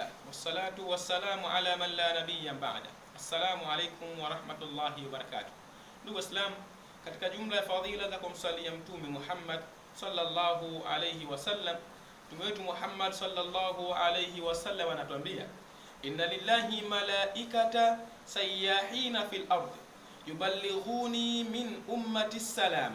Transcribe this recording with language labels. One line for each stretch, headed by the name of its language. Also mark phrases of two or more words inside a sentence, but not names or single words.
Arabic: والصلاة والسلام على من لا نبي بعده السلام عليكم ورحمة الله وبركاته.
Swahili: Ndugu Islam, katika jumla ya fadhila za kumsalia Mtume Muhammad
Arabic: صلى الله عليه وسلم,
Swahili: Mtume wetu Muhammad
Arabic: صلى الله عليه وسلم
Swahili: anatuambia,
Arabic: إن لله ملائكة سياحين في الأرض يبلغوني من أمتي السلام.